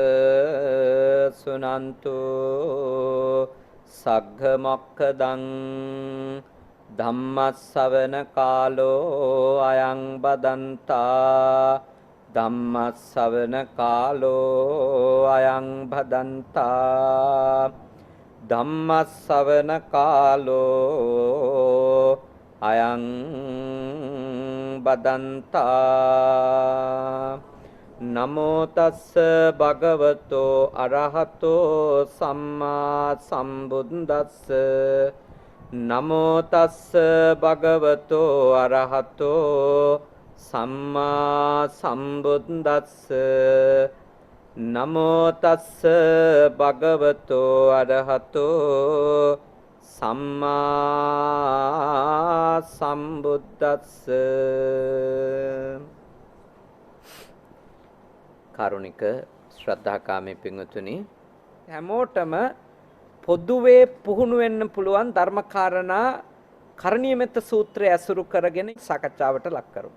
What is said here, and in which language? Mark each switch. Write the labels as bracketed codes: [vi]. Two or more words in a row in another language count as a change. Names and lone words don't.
[pi] සුනන්තු සග්ග මොක්ඛදං ධම්මස්සවන කාලෝ අයං බදන්තා ධම්මස්සවන කාලෝ අයං භදන්තා ධම්මස්සවන කාලෝ අයං බදන්තා නමෝ තස්ස භගවතෝ අරහතෝ සම්මා සම්බුද්දස්ස නමෝ තස්ස භගවතෝ අරහතෝ සම්මා සම්බුද්දස්ස නමෝ තස්ස භගවතෝ අරහතෝ සම්මා සම්බුද්දස්ස. [si] කාරුණික ශ්‍රද්ධාකාමී පින්වතුනි, හැමෝටම පොදුවේ පුහුණු වෙන්න පුළුවන් ධර්මකාරණා කරණීය මෙත්ත සූත්‍රය ඇසුරු කරගෙන සාකච්ඡාවට ලක් කරමු.